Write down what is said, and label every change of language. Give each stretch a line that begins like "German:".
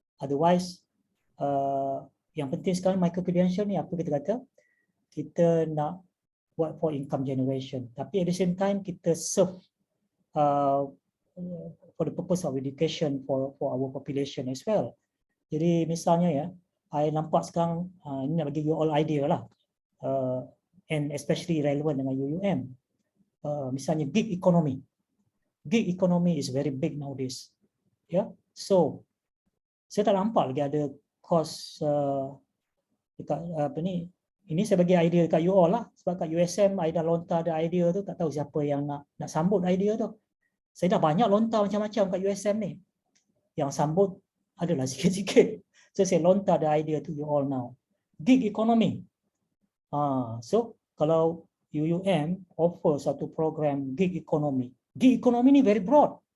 Malay: Otherwise, yang penting sekarang micro credential ni apa kita kata? Kita nak buat
English: for income generation. Tapi at the same time kita serve for the purpose of education for our population as well.
Malay: Jadi misalnya ya, I nampak sekarang ini nak bagi you all idea lah,
English: and especially relevant
Malay: dengan UUM. Misalnya gig economy.
English: Gig economy is very big nowadays.
Malay: Yeah, so saya tak nampak lagi ada course dekat apa ni. Ini saya bagi idea dekat you all lah, sebab kat USM I dah lontar ada idea tu, tak tahu siapa yang nak sambut idea tu. Saya dah banyak lontar macam-macam kat USM ni. Yang sambut adalah sikit-sikit.
English: So
Malay: saya lontar
English: the idea to you all now. Gig economy.
Malay: So kalau UUM offer satu program gig economy.
English: Gig economy ni very broad.